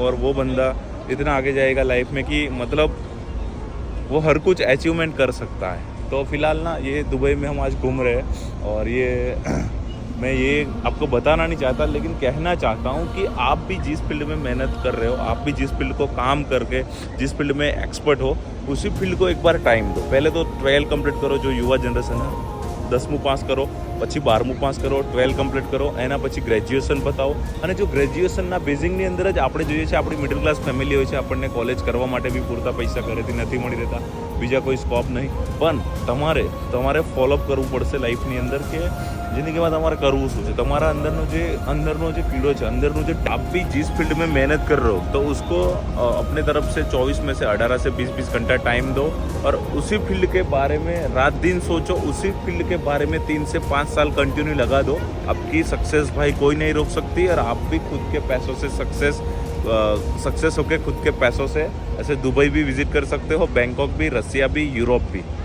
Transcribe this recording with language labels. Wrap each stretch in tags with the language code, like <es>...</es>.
<hi>और वो बंदा इतना आगे जाएगा लाइफ में कि मतलब वो हर कुछ अचीवमेंट कर सकता है। तो फिलहाल ना ये दुबई में हम आज घूम रहे हैं, और ये मैं ये आपको बताना नहीं चाहता, लेकिन कहना चाहता हूँ कि आप भी जिस फील्ड में मेहनत कर रहे हो, आप भी जिस फील्ड को काम करके, जिस फील्ड में एक्सपर्ट हो, उसी फील्ड को एक बार टाइम दो। पहले तो 12 कंप्लीट करो, जो युवा जनरेशन है,</hi> <gu>10મું પાસ કરો, પછી 12મું પાસ કરો, 12 કમ્પ્લીટ કરો, એના પછી ગ્રેજ્યુએશન બતાવો। અને જો ગ્રેજ્યુએશનના બેઝિકની અંદર જ આપણે જોઈએ છે, આપણી મિડલ ક્લાસ ફેમિલી હોય છે, આપણને કોલેજ કરવા માટે બી પૂરતા પૈસા ઘરેથી નથી મળી રહેતા, બીજા કોઈ સ્કોપ નહીં। પણ તમારે ફોલોઅપ કરવું પડશે લાઈફની અંદર કે જિંદગીમાં તમારે કરવું શું છે। તમારા અંદરનો જે કીડો છે, અંદરનું જે</gu> <hi>आप भी जिस फील्ड में मेहनत कर रहे हो, तो उसको अपने तरफ से 24 में से 18 से 20 घंटा टाइम दो, और उसी फील्ड के बारे में रात दिन सोचो, उसी फील्ड के बारे में 3 से 5 साल कंटिन्यू लगा दो। आपकी सक्सेस भाई कोई नहीं रोक सकती, और आप भी खुद के पैसों से सक्सेस होके खुद के पैसों से ऐसे दुबई भी विजिट कर सकते हो, बैंकॉक भी, रसिया भी, यूरोप भी।</hi>